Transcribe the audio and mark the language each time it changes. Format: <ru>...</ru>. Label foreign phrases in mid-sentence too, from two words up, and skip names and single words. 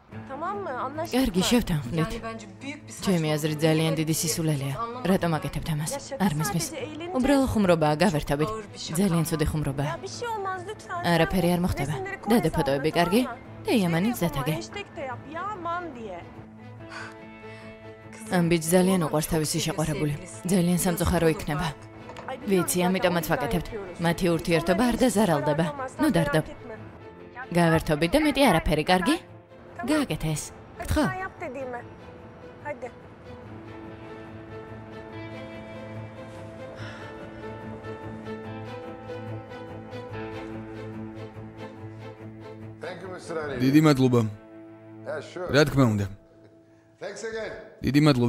<tr>Tamam mı? Anlaştık</tr> <ka>Კარგი,</ka> <tr>mı?</tr> <ka>შევთანხმდით. ჩემი აზრით ძალიან დიდი სისულელეა. რატომ აკეთებთ ამას? არ მესმის. უბრალო ხუმრობაა, გავერთობით. ძალიან ცუდი ხუმრობაა.</ka> <tr>Ya bir şey olmaz lütfen.</tr> <ka>არაფერი არ მოხდება. დადე ფოტოები, კარგი? და იამანიც დათაგე.</ka> <tr>Hashtag de yap ya aman diye.</tr> <ka>ამ ბიჭს ძალიან უყვარს თავისი შეყვარებული. ძალიან სამწუხარო იქნება. ვიცი, ამიტომაც ვაკეთებთ. მათი ურთიერთობა არ დაზარალდება. ნუ დარდობ. გავერთობით და მეტი არაფერი, კარგი? გააკეთე ეს. გთხოვ.</ka> <tr>Sen yap dediğimi. Hadi.</tr> <ka>დიდი მადლობა. რა თქმა უნდა. დიდი მადლობა.</ka>